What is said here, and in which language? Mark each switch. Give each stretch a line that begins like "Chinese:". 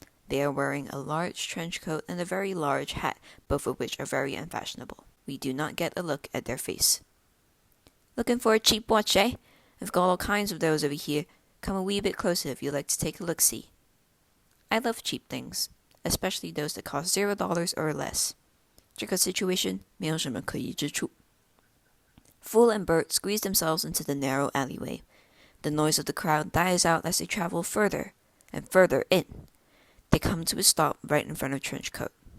English: They are wearing a large trench coat and a very large hat, both of which are very unfashionable. We do not get a look at their face. Looking for a cheap watch, eh? I've got all kinds of those over here. Come a wee bit closer if you'd like to take a look-see. I love cheap things, especially those that cost $0 or less.
Chinese: 这个 situation 没有什么可疑之处.
English: Fool and Bert squeeze themselves into the narrow alleyway. The noise of the crowd dies out as they travel further and further in. They come to a stop right in front of Trenchcoat.